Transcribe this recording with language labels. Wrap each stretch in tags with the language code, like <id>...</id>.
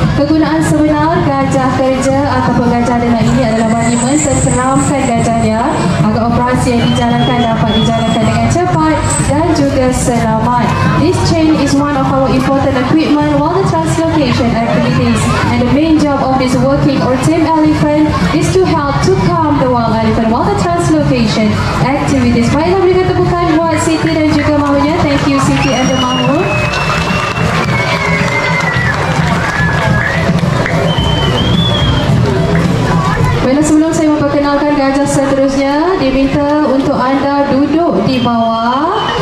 <ms>Kegunaan sebenar gajah kerja ataupun gajah denak ini adalah bagi menenteramkan gajah liar agar operasi yang dijalankan dapat dijalankan dengan cepat dan juga selamat.</ms> <en>This chain is one of our important equipment while the translocation activities, and the main job of this working or tame elephant is to help to calm the wild elephant while the translocation activities.</en> <ms>Baiklah, berikan tepukan buat Siti dan juga mahunya.</ms> <en>Thank you Siti and the mahu.</en> <ms>Baiklah, sebelum saya memperkenalkan gajah seterusnya, diminta untuk anda duduk di bawah.</ms>